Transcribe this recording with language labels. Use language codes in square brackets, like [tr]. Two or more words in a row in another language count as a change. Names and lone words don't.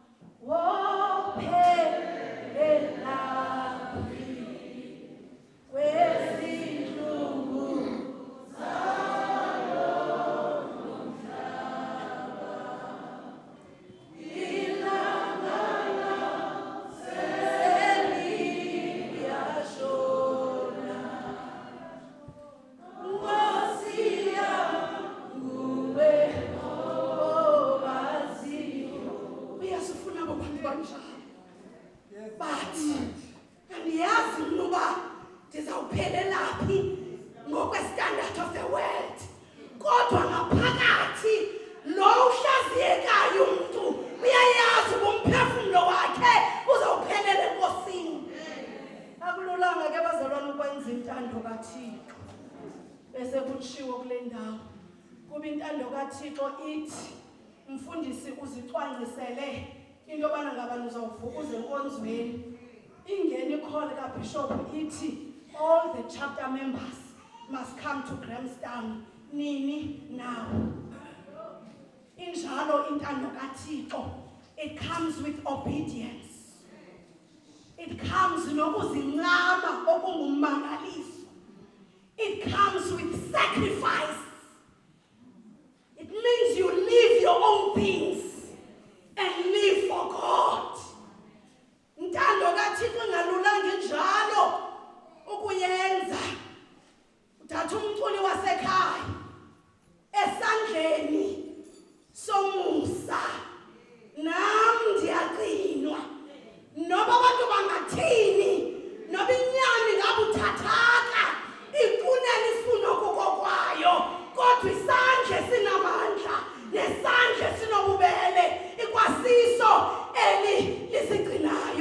[xh] wophelela phi kwezinhlungu zalo nomhlaba, ilanga seliyashona, Nkosi yanguwe owaziyo. Uyasifuna abantu banjalo, bathi andiyazi mna uba ndizawuphelela phi ngokwe- [en] standard of the world, [xh] kodwa ngaphakathi lo uhlaziyekayo umntu uyayazi uba umphefumlo wakhe uzawuphelela enkosini. Akululanga ke bazalwane ukwenza intando kaThixo bese kutshiwo kule ndawo, kuba intando kaThixo ithi mfundisi uzicwangcisele into yobana ngabani uzawuvuka uze enkonzweni. Ingeni ikholi kabhishophu ithi [en] all the chapter members must come to Grahamstown nini now. [xh] Injalo intando kaThixo, [en] it comes with obedience, it comes [xh] nokuzincama okungummangaliso, [en] it comes with sacrifice. It means you leave your own things and live for God. [xh] Intando kaThixo ingalulanga njalo ukuyenza. Uthatha umculi wasekhaya esandleni somusa, nam ndiyaqinwa noba abantu bangathini, noba inyani ngabuthathaka ikunela ifuno kokokwayo, kodwa isandla sinamandla nesandla sinobubele ikwasiso eli lisigcinayo.